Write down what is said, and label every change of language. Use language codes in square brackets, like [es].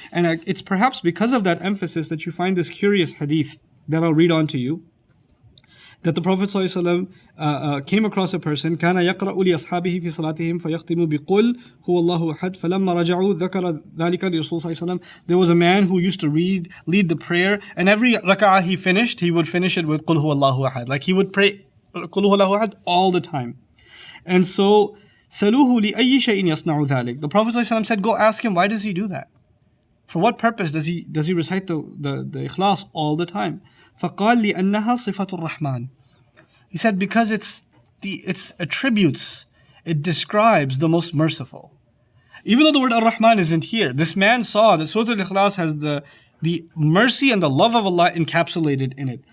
[en] And it's perhaps because of that emphasis that you find this curious hadith that I'll read on to you, that the Prophet ﷺ came across a person [ar] كان يقرأ لأصحابه في صلاتهم فيختم بقل هو الله أحد فلما رجعوا ذكر ذلك لرسول صلى الله عليه وسلم. [en] There was a man who used to lead the prayer, and every rak'ah he finished, he would finish it with [ar] قل هو الله أحد. [en] Like he would pray [ar] قل هو الله أحد [en] all the time. And so [ar] سألوه لأي شيء يصنع ذلك. [en] The Prophet ﷺ said, go ask him, why does he do that? For what purpose does he recite the Ikhlas all the time? [ar] فقال لأنها صفة الرحمن. [en] He said because it's attributes, it describes the most merciful. Even though the word Ar-Rahman isn't here, this man saw that Surah Al-Ikhlas has the mercy and the love of Allah encapsulated in it.